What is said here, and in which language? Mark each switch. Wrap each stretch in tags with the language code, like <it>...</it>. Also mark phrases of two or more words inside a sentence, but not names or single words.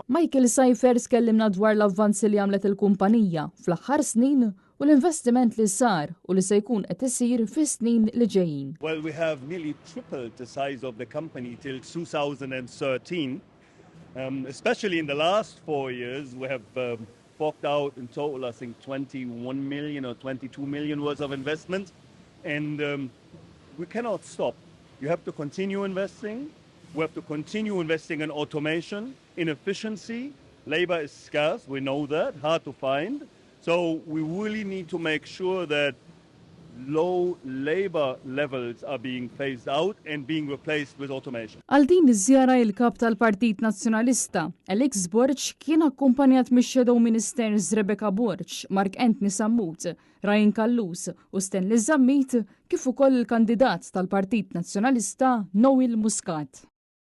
<mt>Michael Seifert kellimna dwar l-avvanzi li għamlet il-kumpanija fl-aħħar snin u l-investiment li sar u li se jkun qed isir fis-snin li ġejjin.</mt> <en>Well, we have nearly tripled the size of the company till 2013. Especially in the last 4 years, we have forked out in total, I think, 21 million or 22 million worth of investment. And we cannot stop. You have to continue investing. We have to continue investing in automation, in efficiency. Labor is scarce, we know that, hard to find. So we really need to make sure that low labor levels are being phased out and being replaced with automation.</en> <mt>Għal din iż-żjara il-kap tal-Partit Nazzjonalista, Alex Borch kien akkumpanjat mix-</mt> <en>Shadow Ministers</en> <mt>Rebecca Borch, Mark Anthony Sammut, Ryan Kallus u Stanley Zammit kif ukoll il-kandidat tal-Partit Nazzjonalista Noel Muscat.</mt>